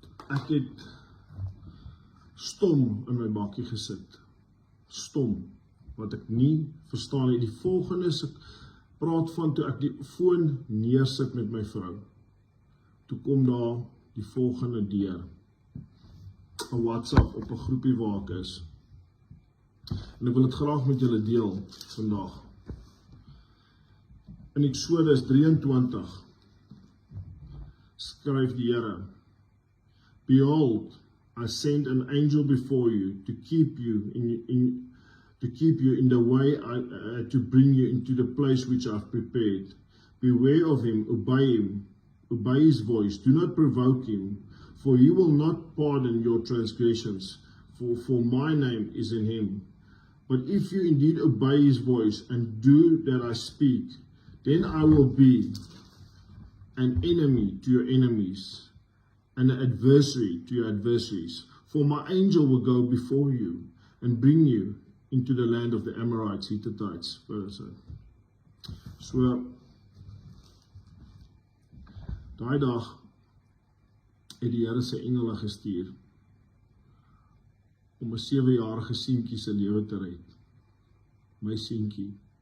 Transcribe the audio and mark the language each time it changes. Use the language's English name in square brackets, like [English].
[Afrikaans] Ek het stom in my bakkie gesit. Stom, wat ek nie verstaan nie. Die volgende is, ek praat van toe ek die foon neersit met my vrou. Toe kom daar die volgende deur. 'n WhatsApp op 'n groepie waar ek is. En ek wil dit graag met julle deel vandag. In Eksodus 23 skryf die Here, [English] Behold, I send an angel before you to keep you in the way to bring you into the place which I have prepared. Beware of him, obey his voice, do not provoke him, for he will not pardon your transgressions, for my name is in him. But if you indeed obey his voice and do that I speak, then I will be an enemy to your enemies, and an adversary to your adversaries. For my angel will go before you and bring you into the land of the Amorites, Hittites. [Afrikaans] So, daai dag het die Here sy engele gestuur om 'n 7-jarige seentjie se lewe te red. My seentjie.